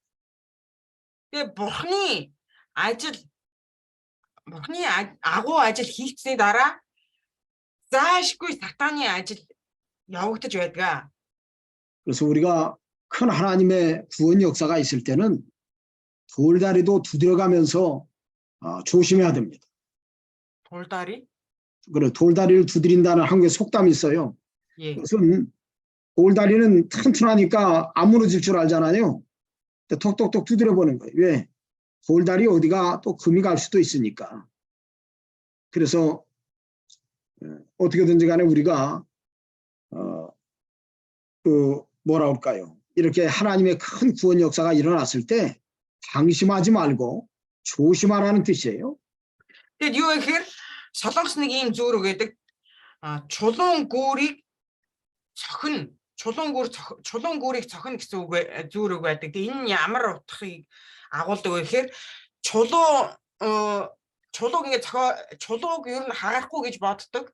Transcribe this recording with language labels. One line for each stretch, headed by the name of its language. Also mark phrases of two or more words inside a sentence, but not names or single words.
Mongolian: Тэгээд бурхны агуу ажил хийгдсэний дараа заашгүй сатаны ажил явагдаж байдаг.
Korean: 그래서 우리가 큰 하나님의 구원 역사가 있을 때는 돌다리도 두드려가면서 조심해야 됩니다. 돌다리? 그래, 돌다리를 두드린다는 한국의 속담이 있어요. 예. 그것은 돌다리는 튼튼하니까 안 무너질 줄 알잖아요. 톡톡톡 두드려보는 거예요. 왜? 돌다리 어디가 또 금이 갈 수도 있으니까. 그래서 어떻게든지 간에 우리가 뭐라 할까요? 이렇게 하나님의 큰 구원 역사가 일어났을 때 방심하지 말고 조심하라는 뜻이에요.
Mongolian: Тэгээд юу гэхээр солонгос нэг ийм зүүр өгöдэг чулуун гүүрийг цохино, чулуун гүүрийг цохино гэсэн үг зүүр үг байдаг. Тэгээд энэ нь ямар утгыг агуулдаг вэ гэхээр чулууг ингэ чулууг ер нь хагаахгүй гэж боддог.